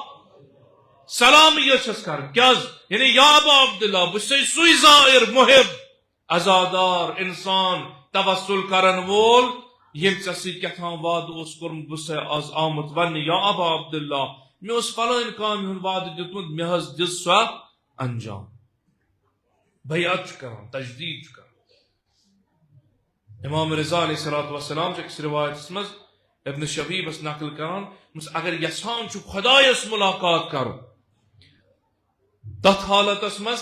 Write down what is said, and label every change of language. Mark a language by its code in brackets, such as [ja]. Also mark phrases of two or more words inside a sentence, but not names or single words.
[ks] سلام یہ کر کیا یعنی یا ابا عبداللہ بہ سی زائر محب عزادار انسان توسل کرن وول یم ژے سۭتۍ کیٛاہتام وعدٕ اوس کوٚرمُت بہٕ چھُسے آز آمُت وننہِ یا ابا عبداللہ مےٚ اوس فلٲنۍ کامہِ ہُنٛد وعدٕ دیُتمُت مےٚ حظ دِژ سۄ انجام بیعت چھُ کران تجدید چھُ کران امام رضا [ar] علیہ الصلوۃ والسلام [ks] چھِ أکِس روایتس منٛز ابن شبیبس نقل کران اگر یژھان چھُ خۄدایس ملاقات کرُن تتھ حالتس منٛز